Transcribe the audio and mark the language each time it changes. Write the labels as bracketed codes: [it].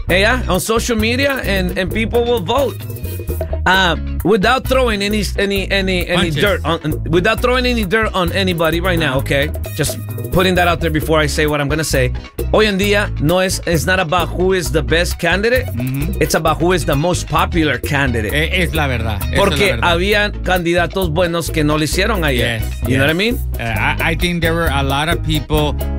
[en] Yeah, on social media, and people will vote. Without throwing any dirt on, without throwing any dirt on anybody right now, okay? Just putting that out there before I say what I'm gonna say. [es] Hoy en día, [en] it's not about who is the best candidate, it's about who is the most popular candidate. [es] Es la verdad. Porque es la verdad. Había candidatos buenos que no lo hicieron ayer. [en] Yes, you know what I mean? I think there were a lot of people